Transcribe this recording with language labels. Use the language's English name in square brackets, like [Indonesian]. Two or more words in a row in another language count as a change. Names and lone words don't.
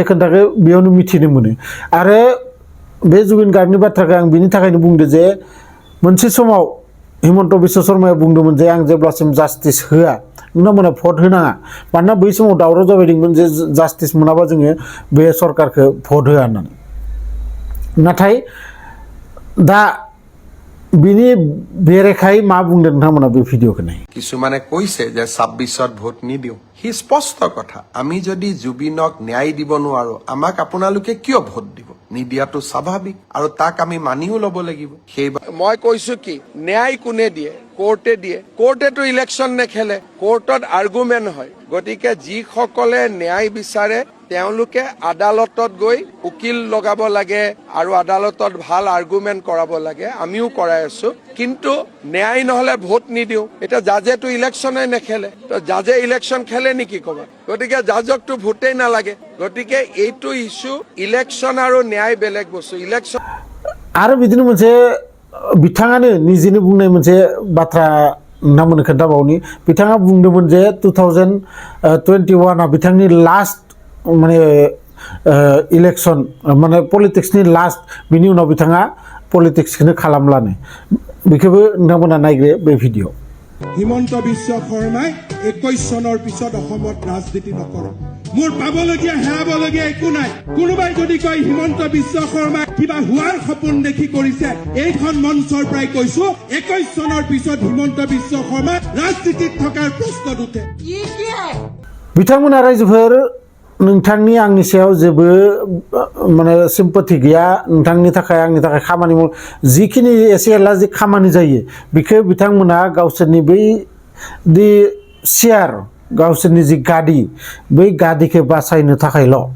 [Bodo] खोन्थाखौ बेयावनो मिथिनो मोनो आरो बे जुबिन गार्गनि बाथ्राखौ आं बिनि थाखायनो बुंदो जे मोनसे समाव हिमन्त बिश्व शर्माया बुंदोंमोन जे आं जेब्लासिम जास्टिस होआ नोंथांमोना भट होनाङा मानोना बै समाव दावराव जाबायदोंमोन जे जास्टिस मोनाबा जोङो बे सरकारखौ भट होआ होननानै नाथाय दा बिनि बेरेखायै मा बुंदों नोंथांमोना बे भिडिअखौ नाय [Assamese] কিছুমানে কৈছে যে 26ত ভোট নিদিও হি স্পষ্ট কথা আমি যদি জুবিনক ন্যায় দিব নোৱাৰো আমাক আপোনালোকে কিয় ভোট দিব নিদিয়াটো স্বাভাৱিক আৰু তাক আমি মানিও ল'ব লাগিব মই কৈছো কি ন্যায় কোনে দিয়ে কোৰ্টে দিয়ে কোৰ্টেটো ইলেকশ্যন নেখেলে কোৰ্টত আৰ্গুমেণ্ট হয় গতিকে যিসকলে ন্যায় বিচাৰে তেওঁলোকে আদালতত গৈ উকিল লগাব লাগে আৰু আদালতত ভাল আৰ্গুমেণ্ট কৰাব লাগে আমিও কৰাই আছো কিন্তু ন্যায় নহলে ভোট নিদিও এটা জাজেটো ইলেকশ্যনে নেখেলে তো জাজে ইলেকশ্যন খেলে নেকি কবা গতিকে জাজকটো ভোটেই নালাগে গতিকে এইটো ইস্যু ইলেকশ্যন আৰু ন্যায় বেলেগ বস্তু ইলেকশ্যন [Bodo] आरो बिदिनो मोनसे बिथाङानो निजेनो बुंनाय मोनसे बाथ्रा नोंथांमोननो खोन्थाबावनि बिथाङा बुंदोंमोन जे 2021 आ बिथांनि लास्ट माने इलेक्शन माने पलिटिक्सनि लास्ट बिनि उनाव बिथाङा पलिटिक्सखौनो खालामलानो बेखौबो नोंथांमोना नायग्रो बे भिडिअ [Assamese] হিমন্ত বিশ্ব শৰ্মাই 21 চনৰ পিছত অসমত ৰাজনীতি নকৰে মোৰ পাবলগীয়া হেৰাবলগীয়া একো নাই কোনোবাই যদি কয় হিমন্ত বিশ্ব শৰ্মাই কিবা হোৱাৰ সপোন দেখি কৰিছে এইখন মঞ্চৰ পৰাই কৈছো 21 চনৰ পিছত হিমন্ত বিশ্ব শৰ্মা ৰাজনীতিত থকাৰ প্ৰশ্ন উঠে [Bodo] बिथांमोना रायजोफोर नोंथांनि आंनि सायाव जेबो माने सिम्पथि गैया नोंथांनि थाखाय आंनि थाखाय खामानि माव जिखिनि एसे एला जि खामानि जायो बेखौ बिथांमोना गावसोरनि बै दि शेयार गावसोरनि जि गादी बै गादिखौ बासायनो थाखायल'